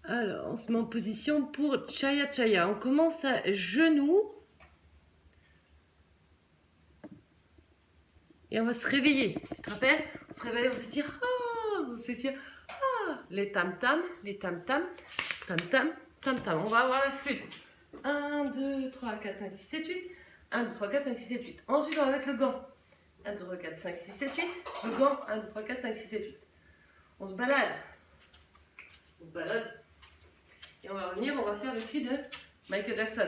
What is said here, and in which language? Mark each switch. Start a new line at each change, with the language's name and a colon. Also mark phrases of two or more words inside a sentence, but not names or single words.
French: On se met en position pour Chaya Chaya. On commence à genoux. Et on va se réveiller. Tu te rappelles? On se réveille, on s'étire. Ah, on s'étire. Ah, les tam-tam, les tam-tam, tam-tam, tam-tam. On va avoir la flûte. 1, 2, 3, 4, 5, 6, 7, 8. 1, 2, 3, 4, 5, 6, 7, 8. Ensuite, on va mettre le gant. 1, 2, 3, 4, 5, 6, 7, 8. Le gant. 1, 2, 3, 4, 5, 6, 7, 8. On se balade. On se balade. Et on va revenir, on va faire le cri de Michael Jackson.